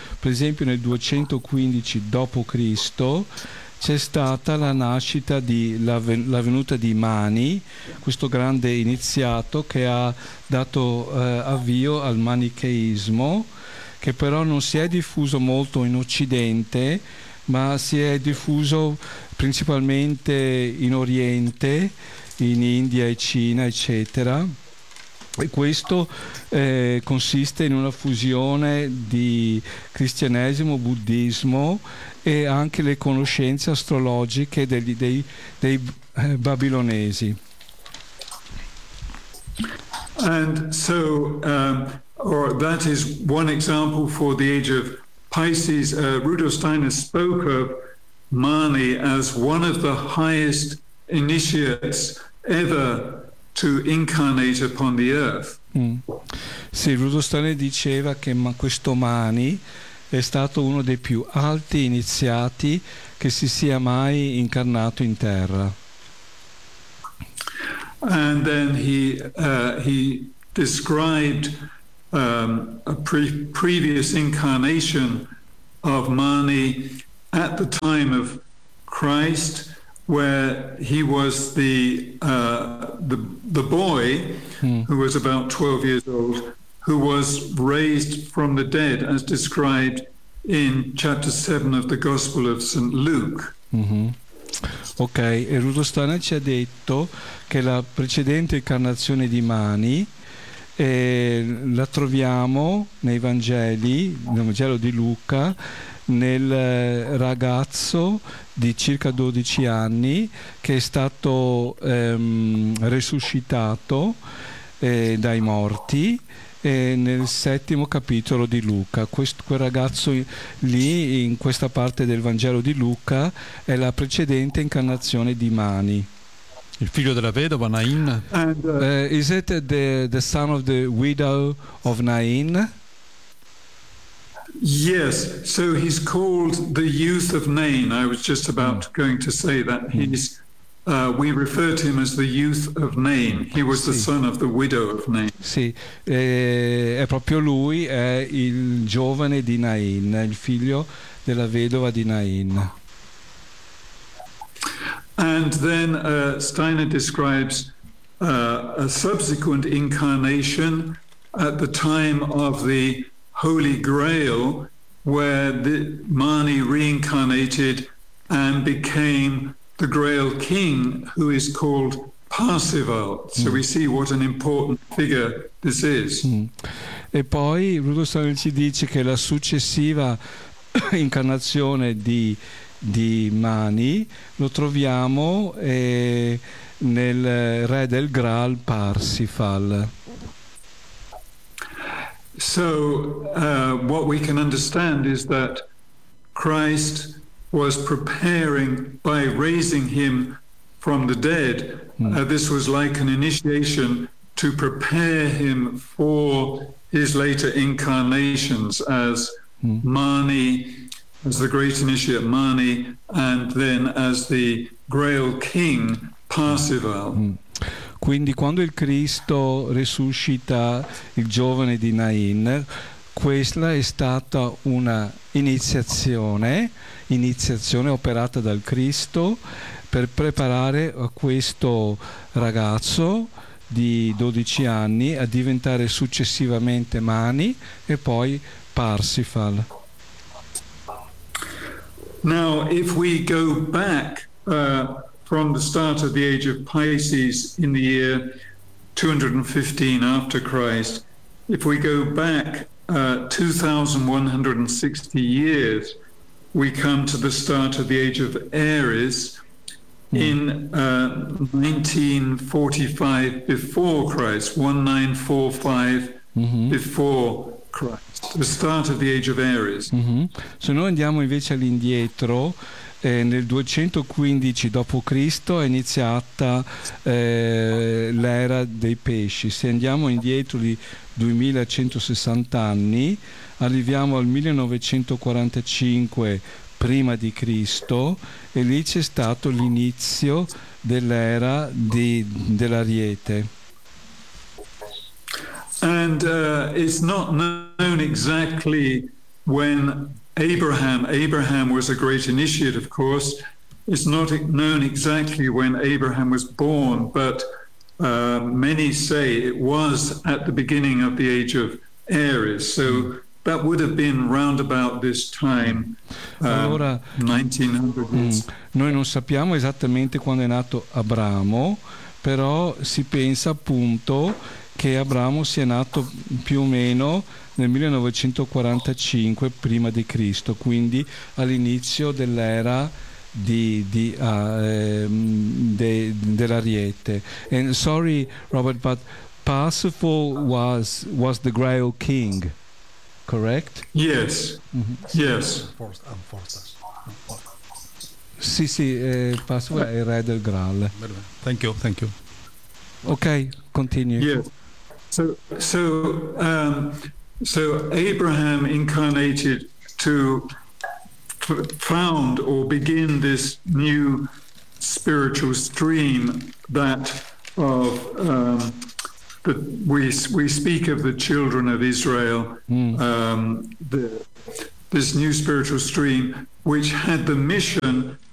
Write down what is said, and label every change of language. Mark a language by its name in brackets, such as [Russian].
[Italian] Per esempio nel 215 dopo Cristo c'è stata la nascita di la venuta di Mani, questo grande iniziato che ha dato avvio al manicheismo, che però non si è diffuso molto in Occidente, ma si è diffuso principalmente in Oriente, in India e Cina, eccetera. E questo consiste in una fusione di cristianesimo, buddismo e anche le conoscenze astrologiche dei babilonesi. [English] And so or that is one example for the age of Pisces. Rudolf Steiner spoke of Mani as one of the highest initiates ever to incarnate upon the earth. [Italian] Sì, Rudolf Steiner diceva che questo Mani è stato uno dei più alti iniziati che si sia mai incarnato in terra. [English] And then he described a previous incarnation of Mani at the time of Christ, where he was the boy who was about 12 years old, who was raised from the dead, as described in chapter 7 of the Gospel of St. Luke. [Italian] Ok, e Rudo Stoner ci ha detto che la precedente incarnazione di Mani la troviamo nei Vangeli, nel Vangelo di Luca, nel ragazzo di circa 12 anni che è stato resuscitato dai morti nel settimo capitolo di Luca. Quel ragazzo lì, in questa parte del Vangelo di Luca, è la precedente incarnazione di Mani, il figlio della vedova Nain. [English] Is it the son of the widow of Nain? Yes, so he's called the youth of Nain. I was just about going to say that. He's we refer to him as the youth of Nain. He was the son of the widow of Nain. [Italian] Sì, è proprio lui, è il giovane di Nain, il figlio della vedova di Nain. [English] And then Steiner describes a subsequent incarnation at the time of the Holy Grail, where the Mani reincarnated and became the Grail King, who is called Parsifal. So we see what an important figure this is. [Italian] E poi Rudolf Steiner ci dice che la successiva incarnazione di Mani lo troviamo nel re del Graal Parsifal. [English] So what we can understand is that Christ was preparing by raising him from the dead. This was like an initiation to prepare him for his later incarnations as Mani, as the great initiate Mani, and then as the Grail King Parsifal. [Italian] Quindi quando il Cristo resuscita il giovane di Nain, questa è stata una iniziazione operata dal Cristo per preparare questo ragazzo di 12 anni a diventare successivamente Mani e poi Parsifal. [English] Now, if we go back from the start of the age of Pisces in the year 215 after Christ, if we go back 2160 years, we come to the start of the age of Aries in 1945 before Christ, 1945 before Christ, the start of the age of Aries. [Italian] Se noi andiamo invece all'indietro, nel 215 dopo Cristo è iniziata l'era dei pesci. Se andiamo indietro di 2160 anni, arriviamo al 1945 prima di Cristo e lì c'è stato l'inizio dell'era dell'Ariete. [English] And it's not known exactly when Abraham was a great initiate, of course. It's not known exactly when Abraham was born, but many say it was at the beginning of the age of Aries. So that would have been round about this time, allora, 1900. [Italian] Noi non sappiamo esattamente quando è nato Abramo, però si pensa appunto che Abramo sia nato più o meno nel 1945 prima di Cristo, quindi all'inizio dell'era dell'Ariete. [English] And sorry, Robert, but Parsifal was the Grail King, correct? Yes. Yes. [Italian] Sì, sì, Parsifal è il re del Graal. [English] Thank you. Okay, continue. Yeah. So Abraham incarnated to found or begin this new spiritual stream that of that we speak of the children of Israel, this new spiritual stream which had the mission